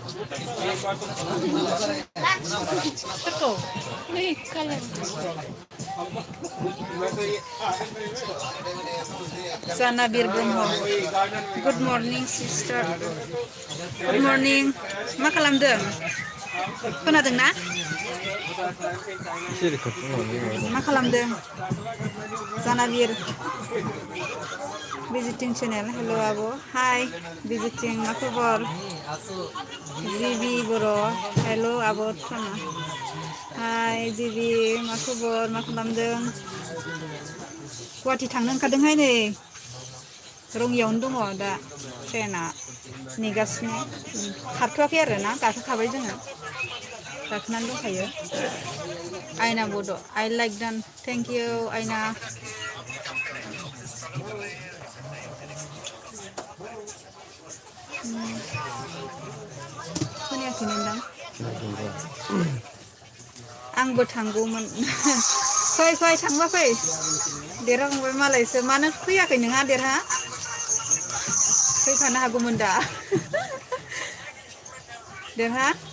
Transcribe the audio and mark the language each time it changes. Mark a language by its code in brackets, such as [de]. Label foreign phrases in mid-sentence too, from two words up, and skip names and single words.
[brx] सोरखौ नै कालियान जानाबिर ब्रह्म गुड मर्निं सिस्टार गुड मर्निं मा खालामदों खोनादोंना मा खालामदों जानाबिर [en] visiting channel [brx] hello abo hi visiting मा खबर जिबि बर' hello abo थाना hi जिबि मा खबर मा खालामदों गुवाहाटि थांनो ओंखारदोंहाय नै रङियावनो दङ दा ट्रेना नेगासिनो खारथ'वाखै आरो ना गाखोखाबाय जोङो गाखोनानै दंखायो आयना बड' [en] I like them thank you [brx] आयना खोनायाखै नोंदां आंबो थांगौमोन फै फै थांबा फै देरहाखांबाय मालायसो मानो फैयाखै नोंहा देरहा फैफानो हागौमोन दा देरहा